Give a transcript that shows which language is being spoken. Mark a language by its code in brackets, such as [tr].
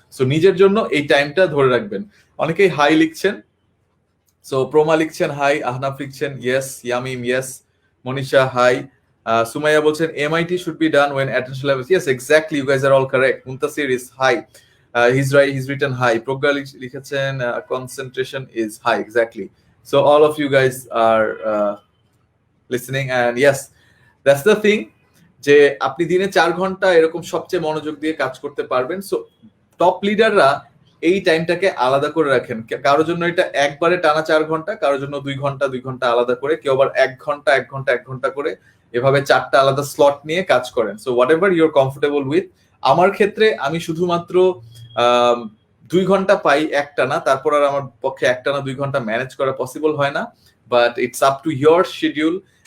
[bn] So নিজের জন্য এই টাইমটা ধরে রাখবেন। অনেকেই হাই লিখছেন, সো প্রমা লিখছেন হাই, আহনাফ লিখছেন yes, ইয়ামিম yes, Manisha high, Sumaiya বলছেন [en] MIT should be done when attention level, yes exactly, you guys are all correct. Muntasir is high, he's written high. Progya লিখেছেন concentration is high, exactly. So all of you guys are listening, and yes, that's the thing, [bn] যে আপনি দিনে 4 ঘন্টা এরকম সবচেয়ে মনোযোগ দিয়ে কাজ করতে পারবেন। সো টপ লিডাররা এই টাইমটাকে আলাদা করে রাখেন। কারোর জন্য এটা একবারে টানা 4 ঘন্টা, কারোর জন্য 2 ঘন্টা 2 ঘন্টা আলাদা করে, কেউ আবার 1 ঘন্টা 1 ঘন্টা 1 ঘন্টা করে, এভাবে 4টা আলাদা স্লট নিয়ে কাজ করেন। [en] So whatever you are comfortable with. [bn] আমার ক্ষেত্রে আমি শুধুমাত্র 2 ঘন্টা পাই একটানা, তারপর আর আমার পক্ষে একটানা 2 ঘন্টা ম্যানেজ করা পসিবল হয় না, [en] But it's up to your schedule.